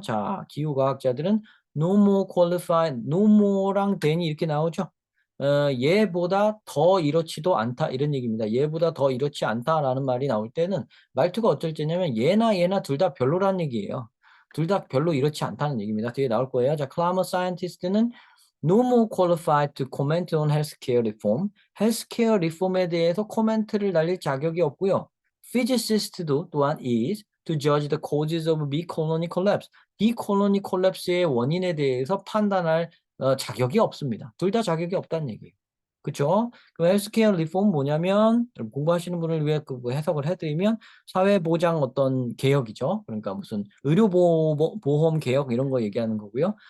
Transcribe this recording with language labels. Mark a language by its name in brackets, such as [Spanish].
[Korean] 자, 기후과학자들은 [English] no more qualified, [Korean] no more랑 [English] than [Korean] 이 이렇게 나오죠? 얘보다 더 이렇지도 않다 이런 얘기입니다. 얘보다 더 이렇지 않다라는 말이 나올 때는 말투가 어떨 때냐면 얘나 둘 다 별로라는 얘기예요. 둘 다 별로 이렇지 않다는 얘기입니다. 뒤에 나올 거예요. 자, [English] climate scientist는 no more qualified to comment on healthcare reform. [Korean] 헬스케어 리폼에 대해서 코멘트를 날릴 자격이 없고요. [English] physicist도 [Korean] 또한 [English] is to judge the causes of big colony collapse. big colony collapse [Korean] 의 원인에 대해서 판단할 자격이 없습니다. 둘 다 자격이 없다는 얘기예요. 그렇죠? 그럼 헬스케어 리폼 뭐냐면 공부하시는 분을 위해 그 해석을 해드리면 사회보장 어떤 개혁이죠. 그러니까 무슨 의료보험 개혁 이런 거 얘기하는 거고요.